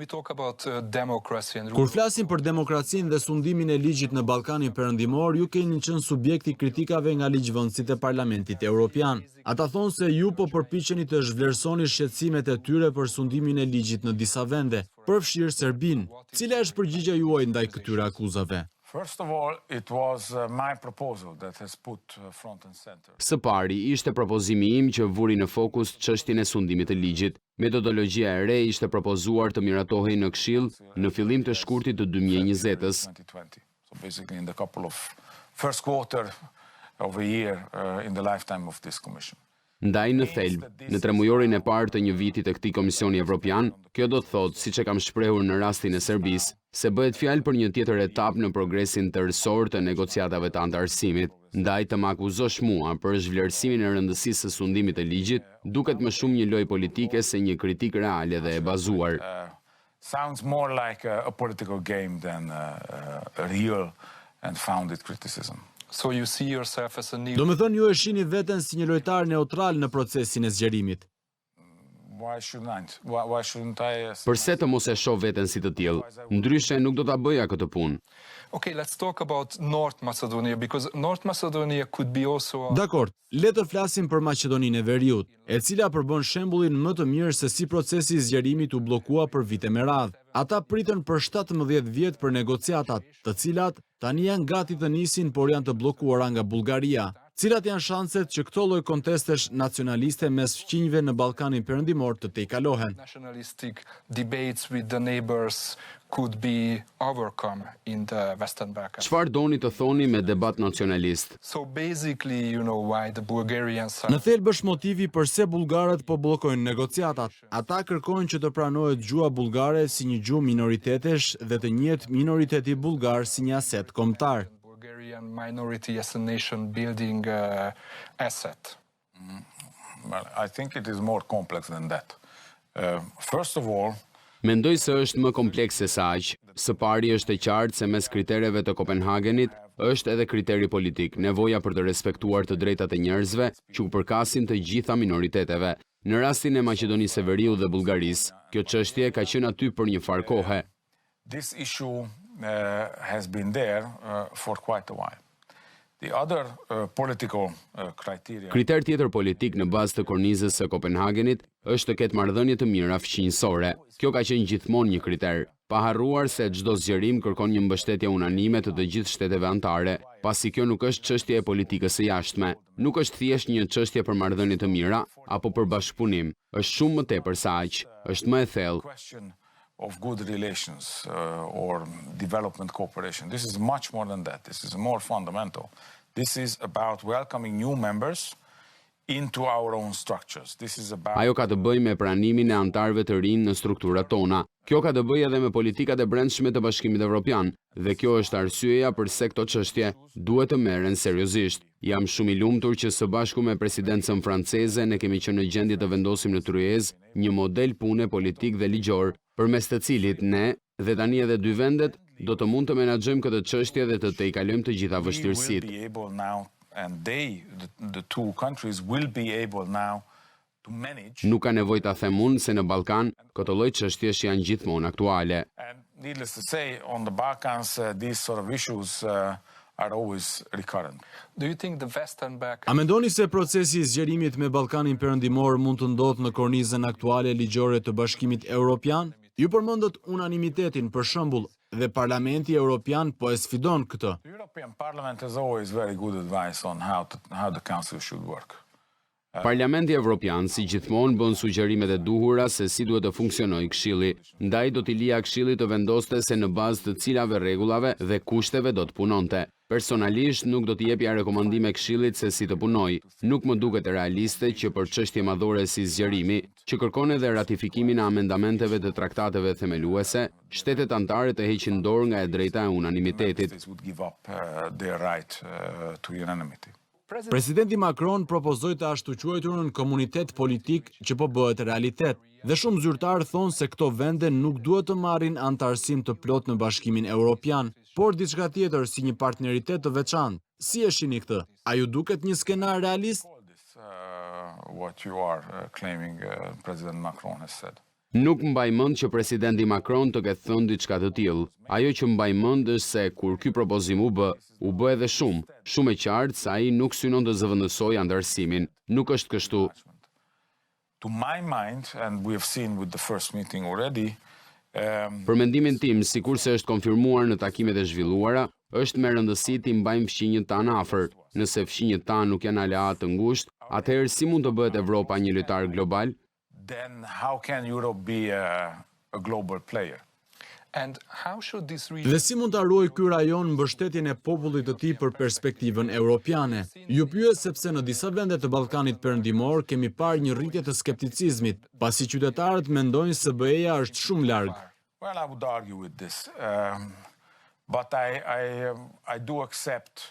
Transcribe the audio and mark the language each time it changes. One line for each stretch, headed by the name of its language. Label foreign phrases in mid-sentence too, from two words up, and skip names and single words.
Albanian: Kur flasim për demokracinë dhe sundimin e ligjit në Ballkanin Perëndimor, ju keni qenë subjekti kritikave nga ligjvënësit e Parlamentit Evropian. Ata thonë se ju po përpiqeni të zhvlerësoni shqetësimet e tyre për sundimin e ligjit në disa vende, përfshirë Serbinë. Cila është përgjigjja juaj ndaj këtyre akuzave?
English: First of all, it was my proposal that has put front and center.
Albanian: Së pari, ishte propozimi im që vuri në fokus çështjen e sundimit të ligjit. Metodologjia e re ishte propozuar të miratohej në Këshill në fillim të shkurtit të 2020-s.
English: So basically in the couple of first quarter of a year in the lifetime of this commission.
Albanian: Ndaj në thelb, në tremujorin e parë të një viti të këtij Komisioni Evropian, kjo do të thotë, siç e kam shprehur në rastin e Serbisë, se bëhet fjalë për një tjetër etapë në progresin tërësor të negociatave të antarësimit. Ndaj të më akuzosh mua për zhvlerësimin e rëndësisë së sundimit të ligjit, duket më shumë një lojë politike se një kritikë reale dhe e bazuar.
English: Sounds more like a political game than a real and founded criticism. So you see yourself as a new...
Albanian: Do me thënë ju e shihni veten si një lojtar neutral në procesin e zgjerimit.
English: Why shouldn't I?
Albanian: Përse të mos e shoh veten si të tillë? Ndryshe nuk do ta bëja këtë punë.
English: Okay, let's talk about North Macedonia, because North Macedonia could be also...
Albanian: Dakor, le të flasim për Maqedoninë e Veriut, e cila përbën shembullin më të mirë se si procesi i zgjerimit u bllokua për vite me radhë. Ata pritën për 17 vjet për negociatat, të cilat tani janë gati të nisin, por janë të bllokuara nga Bullgaria. Cilat janë shanset që këto lloj kontestesh nacionaliste mes fqinjve në Ballkanin Perëndimor të tejkalohen?
English: Nationalistic debates with the neighbors could be overcome in the Western Balkans.
Albanian: Çfarë doni të thoni me debat nacionalist?
English: So basically, you know why the Bulgarians are...
Albanian: Në thelb është motivi pse bullgarët po bllokojnë negociatat. Ata kërkojnë që të pranohet gjuha bullgare si një gjuhë minoritetesh dhe të njihet minoriteti bullgar si një aset kombëtar.
English: Bulgarian minority as a nation building asset. Well, I think it is more complex than that. First of all,
Albanian: Mendoj se është më komplekse se aq. Së pari është e qartë se mes kritereve të Kopenhagenit është edhe kriteri politik, nevoja për të respektuar të drejtat e njerëzve që u përkasin të gjitha minoriteteve. Në rastin e Maqedonisë së Veriut dhe Bullgarisë, kjo çështje ka qenë aty për një farë kohe.
English: This issue has been there for quite a while. The other political criteria...
Albanian: Kriter tjetër politik në bazë të kornizës së Kopenhagenit është të ketë marrëdhënie të mira fqinjësore. Kjo ka qenë gjithmonë një kriter, pa harruar se çdo zgjerim kërkon një mbështetje unanime të gjithë shteteve anëtare, pasi kjo nuk është çështje e politikës së jashtme, nuk është thjesht një çështje për marrëdhënie të mira apo për bashkëpunim, është shumë më tepër se aq, është më e thellë.
English: Of good relations or development cooperation. This is much more than that. This is more fundamental. This is about welcoming new members into our own structures. This is about...
Albanian: Ajo ka të bëjë me pranimin e antarëve të rinj në strukturat tona. Kjo ka të bëjë edhe me politikat e brendshme të Bashkimit Evropian, dhe kjo është arsyeja pse këto çështje duhet të merren seriozisht. Jam shumë i lumtur që së bashku me presidencën franceze ne kemi qenë në gjendje të vendosim në tryezë një model pune politik dhe ligjor, përmes të cilit ne, dhe tani edhe dy vendet, do të mund të menaxhojmë këtë çështje dhe të tejkalojmë të gjitha vështirësitë. Nuk ka nevojë ta them unë se në Ballkan këto lloj çështjesh janë gjithmonë aktuale.
English: Needless to say, on the Balkans, these sort of issues are always recurrent. Do you think the Western Balkans
Albanian: A mendoni se procesi I zgjerimit me Ballkanin Perëndimor mund të ndodhë në kornizën aktuale ligjore të Bashkimit Evropian? Ju përmendët unanimitetin për shembull dhe Parlamenti Evropian po e sfidon këtë.
English: The European Parliament has always very good advice on how the Council should work.
Albanian: Parlamenti Evropian si gjithmonë bën sugjerimet e duhura se si duhet të funksionojë Këshilli, ndaj do t'i lija Këshillit të vendoste se në bazë të cilave rregullave dhe kushteve do të punonte. Personalisht nuk do t'i jepja rekomandime Këshillit se si të punojë. Nuk më duket realiste që për çështje madhore si zgjerimi, që kërkon edhe ratifikimin e amendamenteve të traktateve themeluese, shtetet anëtare të heqin dorë nga e drejta e unanimitetit.
English: Would give up their right to unanimity.
Albanian: Presidenti Macron propozoi të ashtu quajturën komunitet politik që po bëhet realitet, dhe shumë zyrtarë thonë se këto vende nuk duhet të marrin antarësim të plot në Bashkimin Evropian, por diçka tjetër si një partneritet të veçantë. Si e shihni këtë? A ju duket një skenar realist?
English: What you are claiming President Macron has said.
Albanian: Nuk mbaj mend që presidenti Macron të ketë thënë diçka të tillë. Ajo që mbaj mend është se kur ky propozim u bë edhe shumë e qartë se ai nuk synon të zëvendësojë antarësimin. Nuk është kështu.
English: To my mind, and we have seen with the first meeting already,
Albanian: Për mendimin tim, sikurse është konfirmuar në takimet e zhvilluara, është me rëndësi të mbajmë fqinjët tanë afër. Nëse fqinjët tanë nuk janë aleatë të ngushtë, atëherë si mund të bëhet Evropa një lojtar global?
English: then how can Europe be a global player? and how should this region
Albanian: Dhe si mund të ruajë ky rajon mbështetjen e popullit të tij për perspektivën europiane? Ju pyet sepse në disa vende të Ballkanit Perëndimor kemi parë një rritje të skepticizmit, pasi qytetarët mendojnë se BE-ja është shumë larg.
English: Well, I would argue with this, but I do accept.